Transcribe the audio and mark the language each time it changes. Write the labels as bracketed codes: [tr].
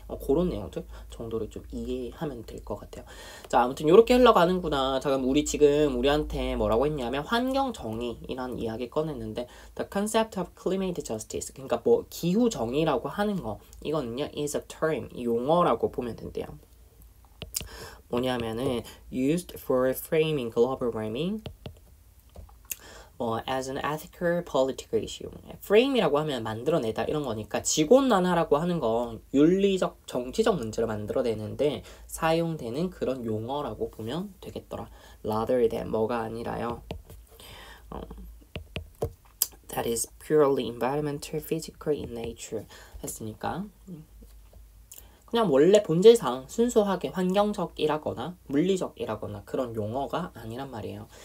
[ko] 그런 내용들 정도를 좀 이해하면 될 것 같아요. 자, 아무튼 이렇게 흘러가는구나. 자, 그럼 우리한테 뭐라고 했냐면 환경 정의이라는 이야기 꺼냈는데 [en] the concept of climate justice, [ko] 그러니까 뭐 기후 정의라고 하는 거 이거는요 [en] is a term, [ko] 용어라고 보면 된대요. [en] 뭐냐면은 used for framing global warming as an ethical political issue. [ko] frame이라고 하면 만들어내다 이런 거니까 지구온난화라고 하는 건 윤리적 정치적 문제를 만들어내는데 사용되는 그런 용어라고 보면 되겠더라. [en] rather than [ko] 뭐가 아니라요. [en] that is purely environmental, physical in nature [ko] 했으니까 그냥 원래 본질상 순수하게 환경적이라거나 물리적이라거나 그런 용어가 아니란 말이에요.